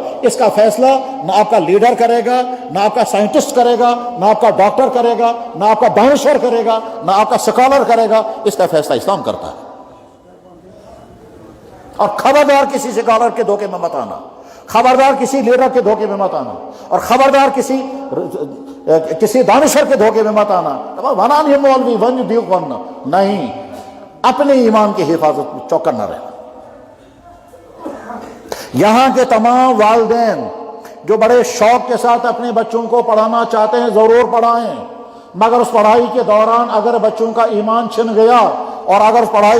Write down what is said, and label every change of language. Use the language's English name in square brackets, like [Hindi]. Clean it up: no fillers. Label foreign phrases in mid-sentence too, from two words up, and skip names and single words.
[Urdu] اس کا فیصلہ نہ آپ کا لیڈر کرے گا، نہ آپ کا سائنٹسٹ کرے گا، نہ آپ کا ڈاکٹر کرے گا، نہ آپ کا دانشور کرے گا، نہ آپ کا اسکالر کرے گا، اس کا فیصلہ اسلام کرتا ہے۔ اور خبردار کسی اسکالر کے دھوکے میں مت آنا، خبردار کسی لیڈر کے دھوکے میں مت آنا، اور خبردار کسی دانشور کے دھوکے میں مت آنا۔ [Kashmiri] ونان یہ مولوی ون دیو ون، [Urdu] نہیں، اپنے ایمان کی حفاظت میں چوکنا رہنا۔ یہاں کے تمام والدین جو بڑے شوق کے ساتھ اپنے بچوں کو پڑھانا چاہتے ہیں ضرور پڑھائیں، مگر اس پڑھائی کے دوران اگر بچوں کا ایمان چھن گیا اور اگر اس پڑھائی